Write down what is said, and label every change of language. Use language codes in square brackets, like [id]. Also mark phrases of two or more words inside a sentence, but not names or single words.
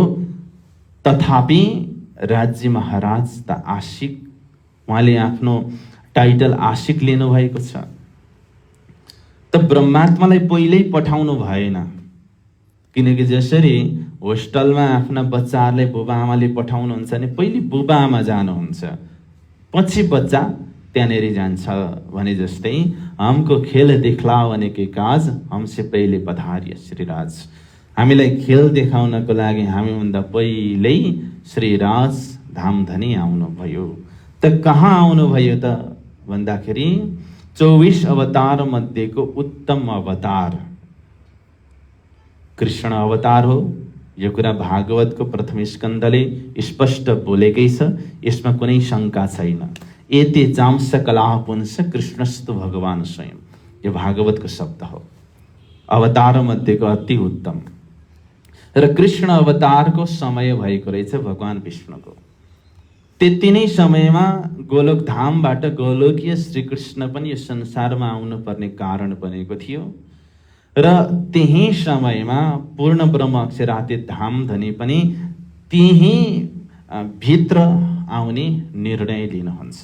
[ne] तथापि राज्य महाराज त आशिक, उहाँले आफ्नो टाइटल आशिक लिनुभएको छ। त ब्रह्मात्मालाई पहिल्यै पठाउनु भएन, किनकि जसरी होस्टलमा आफ्ना बच्चाहरूलाई बुबा आमाले पठाउनुहुन्छ भने पहिले बुबा आमा जानुहुन्छ, पछि बच्चा त्यहाँनिर जान्छ भने जस्तै [hi] हमको खेल दिखलाउने के काज हमसे पहिले पधारिए श्रीराज। [ne] हामीलाई खेल देखाउनको लागि हामीभन्दा पहिल्यै श्रीराज धामधनी आउनुभयो। त कहाँ आउनुभयो त भन्दाखेरि 24 अवतार मध्येको उत्तम अवतार कृष्ण अवतार हो, यो कुरा भागवतको प्रथम स्कन्धले स्पष्ट बोलेकै छ, यसमा कुनै शङ्का छैन। [sa] एते जांस कला पुंस कृष्णस्तु भगवान स्वयं, [ne] यो भागवतको शब्द हो, अवतार मध्येको अति उत्तम। र कृष्ण अवतारको समय भएको रहेछ भगवान विष्णुको। त्यति नै समयमा गोलोक धामबाट गोलोकीय श्रीकृष्ण पनि यो संसारमा आउनुपर्ने कारण बनेको थियो र त्यही समयमा पूर्ण ब्रह्म अक्षरातीत धामधनी पनि त्यही भित्र आउने निर्णय लिनुहुन्छ।